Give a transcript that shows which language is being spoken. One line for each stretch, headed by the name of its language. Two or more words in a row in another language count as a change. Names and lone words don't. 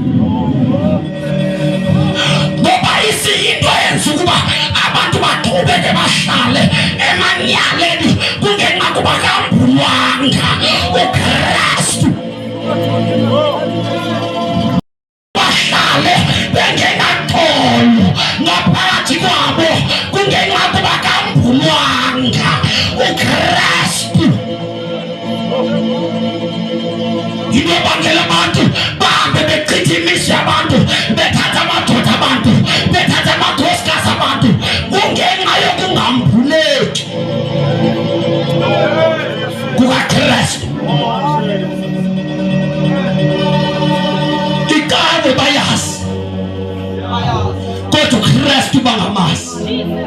Xhosa: Ngoba isiyinto yenza ukuba abantu baqhubeke bahlale emanyaleni kungenxa kuba kambulwanga uKristu, bahlale bengenaxolo ngaphakathi kwabo kungenxa kuba kambulwanga uKristu. Yinto ebangela abantu bahambe bechitha imihla abantu bethatha amadoda abantu bethatha amakhosikazi abantu kungenxa yokungambuleki kukaKristu. Ikawe bayazi kodwa uKristu bangamazi.